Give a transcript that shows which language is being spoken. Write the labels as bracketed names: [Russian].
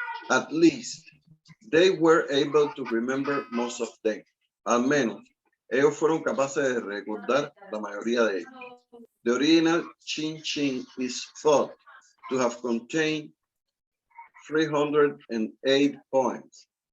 [English] At least they were able to remember most of them. [Spanish] Al menos ellos fueron capaces de recordar la mayoría de ellos. [English] The original Chin Chin is thought to have contained 308 poems.